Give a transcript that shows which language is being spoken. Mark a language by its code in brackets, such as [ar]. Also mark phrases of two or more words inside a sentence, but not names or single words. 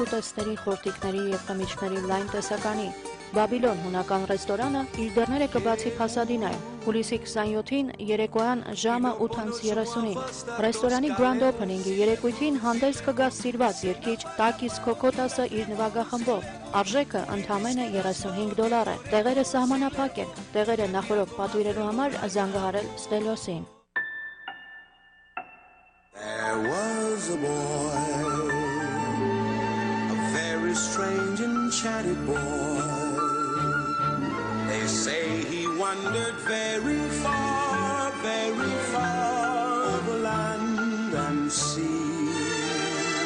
[hy] ուտեստների, խորտիկների եւ խմիչքների լայն տեսականի։ Բաբիլոն հունական ռեստորանը իր դռները կբացի Փասադինայում, հուլիսի 27-ին երեկոյան ժամը 8:30-ին։ Ռեստորանի [en] Grand Opening- [hy] ի երեկույթին հանդես կգա սիրված երգիչ Տակիս Քոքոտասը իր նվագախմբով։ Արժեքը ընդամենը $35 է։ Տեղերը սահմանափակ են։ Տեղերը նախորդ պատվիրելու համար զանգահարել Ստելիոսին։ [en] There was a boy, a very strange and chatty boy. They say he wandered very far over land and sea.